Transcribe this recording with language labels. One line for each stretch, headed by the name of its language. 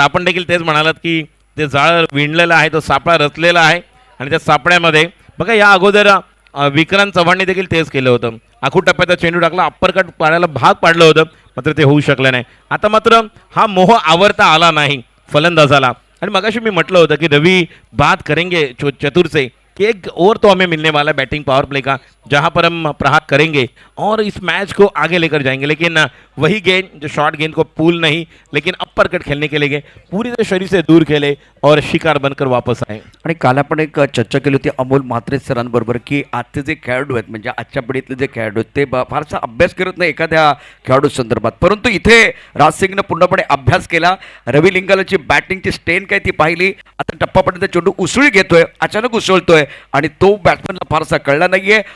Marathi: आपण देखील तेच म्हणालात की ते जाळ विणलेलं आहे, तो सापळा रचलेला आहे आणि त्या सापळ्यामध्ये बघा या अगोदर विक्रांत चव्हाणने देखील तेच केलं होतं. आखूड टप्प्यात चेंडू टाकला, अप्परकट पाडायला भाग पाडलं होतं, मात्र ते होऊ शकलं नाही. आता मात्र हा मोह आवरता आला नाही फलंदाजाला. आणि मगाशी मी म्हटलं होतं की
Hindi: रवि बात करेंगे चतुर से कि एक ओवर तो हमें मिलने वाला है बैटिंग पावर प्ले का, जहां पर हम प्रहार करेंगे और इस मैच को आगे लेकर जाएंगे. लेकिन वही गेंद जो शॉर्ट गेंद को पुल नहीं लेकिन अप्पर कट खेलने के लिए गए, पूरी तरह शरीर से दूर खेले और शिकार बनकर वापस आए.
Marathi: आणि काल आपण एक चर्चा केली होती अमोल म्हात्रे सरांबरोबर की आजचे जे खेळाडू आहेत, म्हणजे आजच्या पिढीतले जे खेळाडू आहेत ते फारसा अभ्यास करत नाही एखाद्या खेळाडू संदर्भात, परंतु इथे राजसिंगनं पूर्णपणे अभ्यास केला. रवि लिंगालाची बॅटिंगची स्टेन काय ती पाहिली. आता टप्पापर्यंत चेंडू उसळी घेतोय, अचानक उसळतोय आणि तो बॅट्समॅनला फारसा कळला नाहीये.